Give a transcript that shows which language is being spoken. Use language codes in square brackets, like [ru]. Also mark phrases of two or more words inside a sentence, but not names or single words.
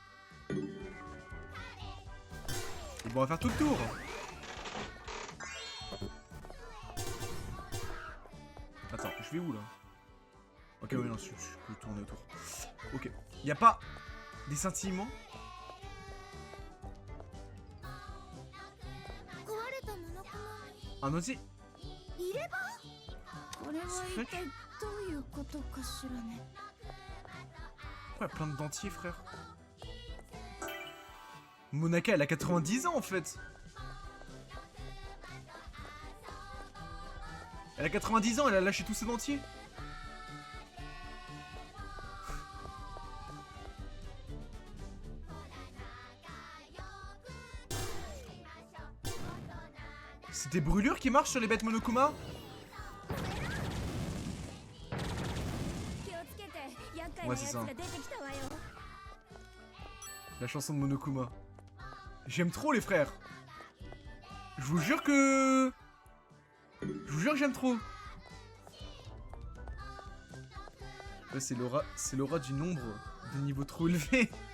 [fr] Et bon, on va faire tout le tour. Attends, je vais où là? Ok, oui, non, je peux tourner autour. Ok. Y a pas des scintillements? [ja] 壊れたものか [fr] Un osier? [ja] いればこれは一体どういうことかしらね [fr] Pourquoi il y a plein de dentiers, frère? Monaka, elle a 90 ans en fait. Elle a 90 ans, elle a lâché tous ses dentiers. C'est des brûlures qui marchent sur les bêtes Monokuma? [ja] 気をつけて厄介な [fr] Ouais, [ja] や [fr] c'est [ja] つ [fr] ça. [ja] が出てきたわよ [fr] La chanson de Monokuma. J'aime trop les frères. Je vous jure que... Je vous jure que j'aime trop. Là, c'est l'aura du nombre de niveaux trop élevés.